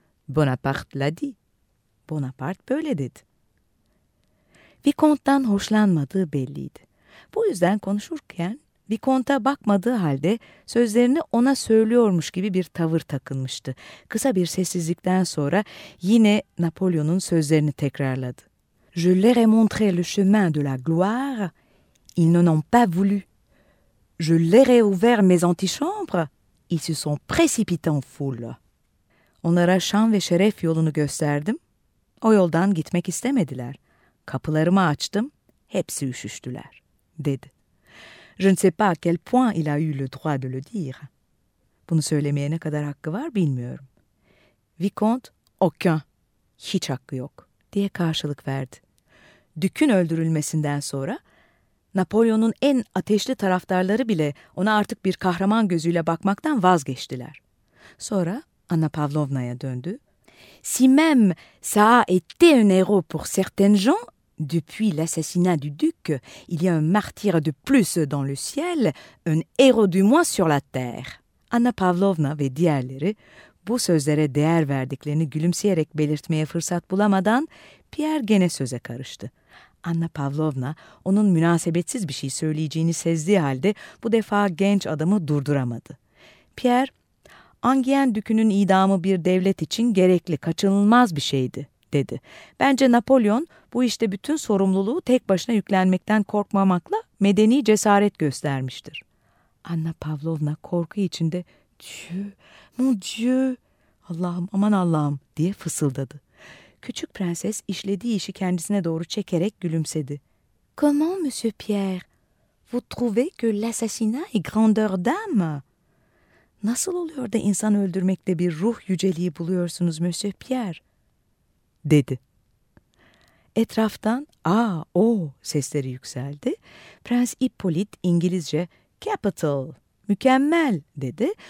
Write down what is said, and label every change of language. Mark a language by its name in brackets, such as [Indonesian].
[French] "Bonaparte l'a dit." [Turkish] "Bonaparte böyle dedi." Vicomte'dan hoşlanmadığı belliydi. Bu yüzden konuşurken Vicomte'a bakmadığı halde sözlerini ona söylüyormuş gibi bir tavır takınmıştı. Kısa bir sessizlikten sonra yine Napolyon'un sözlerini tekrarladı. [French] "Je leur ai montré le chemin de la gloire, ils n'en ont pas voulu. Je leur ai ouvert mes antichambres, ils se sont précipités en foule." [Turkish] Onlara şan ve şeref yolunu gösterdim. O yoldan gitmek istemediler. "Kapılarımı açtım, hepsi üşüştüler," dedi. [French] "Je ne sais pas à quel point il a eu le droit de le dire." [Turkish] Bunu söylemeye ne kadar hakkı var bilmiyorum. Vicomte, "Aucun," hiç hakkı yok, diye karşılık verdi. Dük'ün öldürülmesinden sonra Napolyon'un en ateşli taraftarları bile ona artık bir kahraman gözüyle bakmaktan vazgeçtiler. Sonra Anna Pavlovna'ya döndü. [French] "Si même ça a été un héros pour certains gens, depuis l'assassinat du duc, il y a un martyr de plus dans le ciel, un héros du moins sur la terre." [Turkish] Anna Pavlovna ve diğerleri bu sözlere değer verdiklerini gülümseyerek belirtmeye fırsat bulamadan Pierre gene söze karıştı. Anna Pavlovna onun münasebetsiz bir şey söyleyeceğini sezdiği halde bu defa genç adamı durduramadı. Pierre, "Angiyen Dükü'nün idamı bir devlet için gerekli, kaçınılmaz bir şeydi," dedi. "Bence Napolyon bu işte bütün sorumluluğu tek başına yüklenmekten korkmamakla medeni cesaret göstermiştir." Anna Pavlovna korku içinde [French] "Dieu, mon Dieu, [Turkish] Allah'ım, aman Allah'ım," diye fısıldadı. Küçük prenses işlediği işi kendisine doğru çekerek gülümsedi. [French] "Comment, Monsieur Pierre, vous trouvez que l'assassinat est grandeur d'âme?" [Turkish] "Nasıl oluyor da insan öldürmekte bir ruh yüceliği buluyorsunuz Monsieur Pierre?" dedi. Etraftan "Aa, o!" sesleri yükseldi. Prens Hippolyte İngilizce "Capital, mükemmel!" dedi.